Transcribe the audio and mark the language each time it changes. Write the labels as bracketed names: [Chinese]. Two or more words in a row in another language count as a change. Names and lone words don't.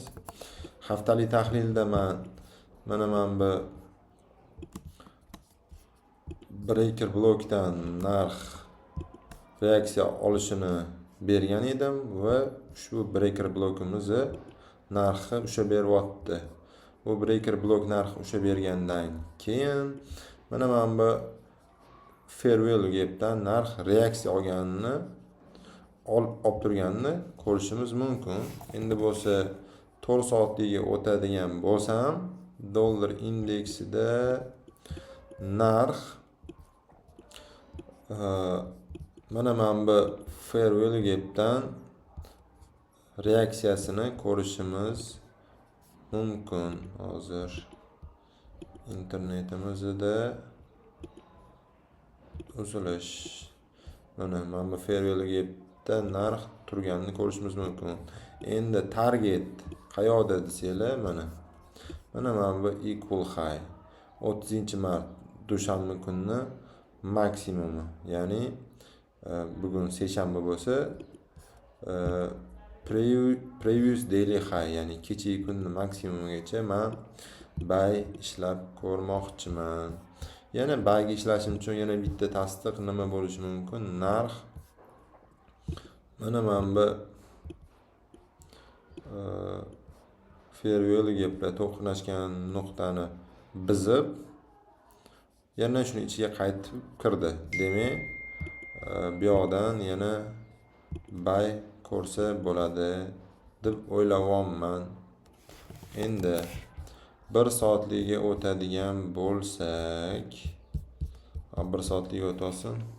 [Uzbek] Haftalik tahlilda mana bu [English] breaker blokdan [Uzbek] narx reaksiya olishini bergan edim va shu [English] breaker blokimizni [Uzbek] narxi o'sha beryapti. Bu [English] breaker blok [Uzbek] narxi o'sha bergandan keyin mana bu [English] fair value gapdan [Uzbek] narx reaksiya olganini olib turganini ko'rishimiz mumkin. Endi bo'lsa 4 soatligiga o'tadigan bo'lsam, dollar indeksida narx mana bu [English] fair value gapdan [Uzbek] reaksiyasini ko'rishimiz mumkin. Hozir internetimizda uzilish. Mana bu [English] fair value gapda [Uzbek] narx turganini ko'rishimiz mumkin. Endi target qayoqda desanglar, mana bu [English] equal high [Uzbek] 30-mart dushanba kunni maksimumi, ya'ni bugun seshanba bo'lsa [English] previous daily high, [Uzbek] ya'ni kechagi kunni maksimumigacha men buy ishlab ko'rmoqchiman. Yana buyga ishlashim uchun yana bitta tasdiq nima bo'lishi mumkin? Narx mana bu [English] fair value gapda [Uzbek] to'qnashgan nuqtani buzib yana shuni ichiga qaytib kirdi. Demak, bu yoqdan yana buy ko'rsa bo'ladi deb o'ylayapman. Endi 1 soatligiga o'tadigan bo'lsak, 1 soatligiga o'tsin.